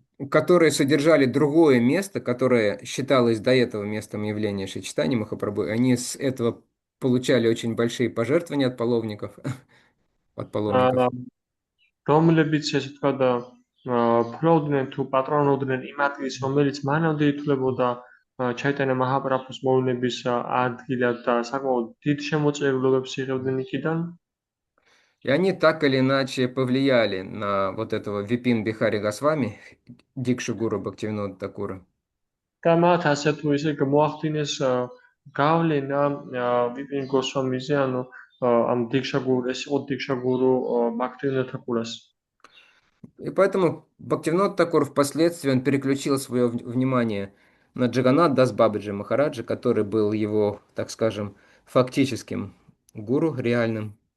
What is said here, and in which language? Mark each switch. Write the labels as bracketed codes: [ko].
[ru] Которые содержали другое место, которое считалось до этого местом явления Шри Чайтаньи Махапрабху. Они с этого получали очень большие пожертвования от паломников. От паломников. [ka] რომლებიც ესე ვთქვათ ფლობდნენ თუ პატრონობდნენ იმ ადგილს, რომელიც მანამდე ითვლებოდა ჩაიტანია მაჰაპრაბჰუს მოვლენების ადგილად და საკმაოდ დიდ შემოწირულობებს იღებდნენ იქიდან. [ru] И они так или иначе повлияли на вот этого Випин Бихари Госвами, Дикшу Гуру Бхактивинода Такура. [ka] და მათ ასე თუ ისე მოახდინეს გავლენა ვიპინ გოსვამიზე, ანუ ამ დიქშა გურუ, ეს იყო დიქშა გურუ ბაქთივინოდ თაკურას. [ru] И поэтому Бхактивинод Такур впоследствии он переключил свое внимание на Джаганнат Дас Бабаджи Махараджа, который был его, так скажем, фактическим гуру, реальным.